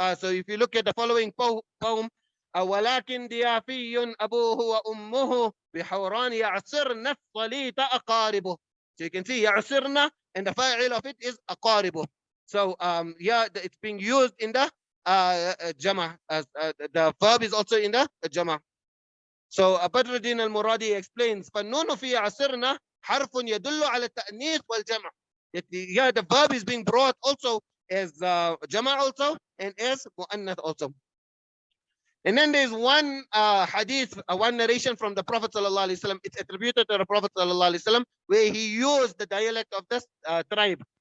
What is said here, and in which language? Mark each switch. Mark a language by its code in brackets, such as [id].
[en] So if you look at the following poem, [ar] ولكن ضيافي أبوه وأمه بحوران يعصرن الصليط أقاربه. [en] So you can see يعصرن, and the fa'il of it is أقاربه. So yeah, it's being used in the jama'. The verb is also in the jama'. So Badruddin al-Muradi explains, [ar] فالنون في عصرنا حرف يدل على التأنيث والجمع. [en] Yeah, the verb is being brought also as jama' also and as mu'annath also. And then there's one hadith, one narration from the Prophet sallallahu alaihi wasallam. It's attributed to the Prophet sallallahu alaihi wasallam, where he used the dialect of this tribe.